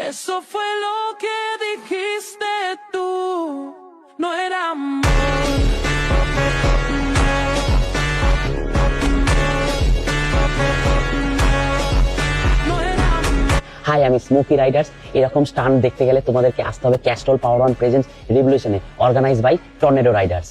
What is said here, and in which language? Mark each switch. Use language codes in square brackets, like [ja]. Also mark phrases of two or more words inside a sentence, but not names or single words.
[es] Eso fue lo que dijiste tú, no era amor. [bn] হাই, আমি স্মোকি রাইডার্স। এরকম স্টান্ট দেখতে গেলে তোমাদেরকে আসতে হবে ক্যাস্ট্রল পাওয়ার ওয়ান প্রেজেন্স রিভলিউশনে, [en] organize by [bn] টর্নেডো রাইডার্স।